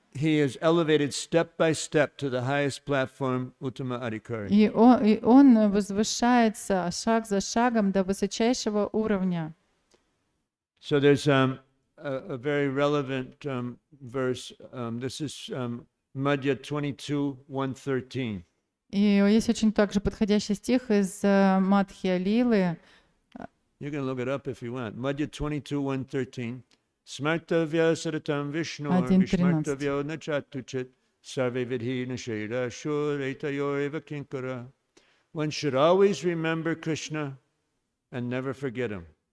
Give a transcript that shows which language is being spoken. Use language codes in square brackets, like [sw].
[en] he is elevated step by step to the highest platform, Uttama Adhikari. [ru] и он возвышается шаг за шагом до высочайшего уровня. [en] So there's a very relevant verse. This is Madhya 22, 113. [ru] И есть очень также подходящий стих из Мадхья Лилы. [en] You can look it up if you want. [sa] Madhya 22, 113. Smartavya saratam Vishnu Vishmartavya nachatuchit sarve vidhi nashira shuretayor eva kinkara. [en] One should always remember Krishna and never forget him.